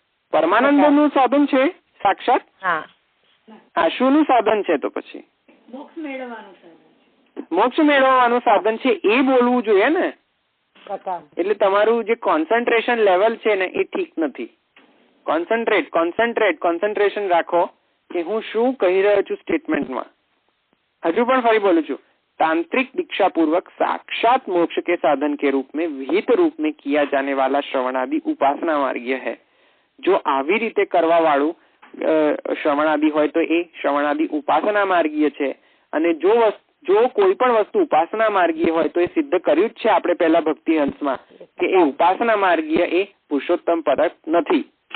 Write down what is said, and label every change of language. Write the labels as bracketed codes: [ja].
[gu] પરમાનંદ નું સાધન છે સાક્ષાત. આશુનું સાધન છે તો પછી મોક્ષ મેળવવાનું સાધન છે એ બોલવું જોઈએ ને. એટલે તમારું જે કોન્સન્ટ્રેશન લેવલ છે ને એ ઠીક નથી. કોન્સન્ટ્રેશન રાખો કે હું શું કહી રહ્યો છું સ્ટેટમેન્ટમાં. हजू पण फरी बोलू छू, [hi] तांत्रिक दीक्षा पूर्वक साक्षात मोक्ष के साधन के रूप में विहित रूप में किया जाने वाला श्रवणादि उपासना मार्गीय है. जो [gu] આવી રીતે કરવા વાળું શ્રવણાદि હોય તો એ શ્રવણાદि ઉપાસના માર્ગીય છે. અને જો કોઈ પણ વસ્તુ ઉપાસના માર્ગીય હોય તો એ સિદ્ધ કર્યું જ છે આપણે પહેલા ભક્તિ હંસમાં કે એ ઉપાસના માર્ગીય એ પુરુષોત્તમ પરક નથી.